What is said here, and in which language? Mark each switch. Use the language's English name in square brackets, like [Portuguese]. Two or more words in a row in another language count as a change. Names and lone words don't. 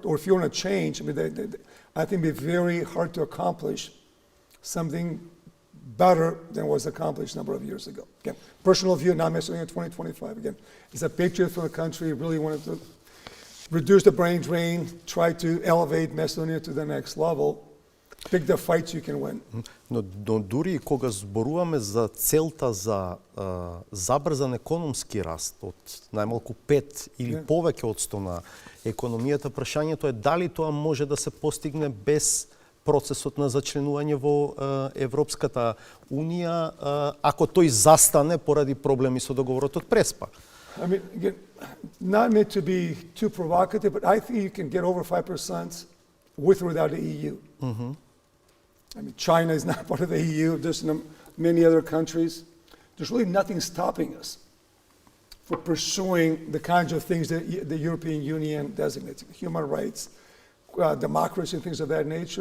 [English] Or if you want to change, I mean, I think it'd be very hard to accomplish something better than was accomplished a number of years ago. Again, personal view, not necessarily in 2025. Again, as a patriot for the country, really wanted to reduce the brain drain, try to elevate Macedonia to the next level, pick the fights you can win. [Macedonian] Но дури кога зборуваме за целта за забрзан економски раст од најмалку 5 или повеќе од 100 на економијата, прашањето е дали тоа може да се постигне без процесот на зачленување во Европската Унија, ако тој застане поради проблеми со договорот од Преспа. [English] I mean, again, not meant to be too provocative, but I think you can get over 5% with or without the EU. Mm-hmm. I mean, China is not part of the EU. There's many other countries. There's really nothing stopping us from pursuing the kinds of things that the European Union designates, human rights, democracy, and things of that nature.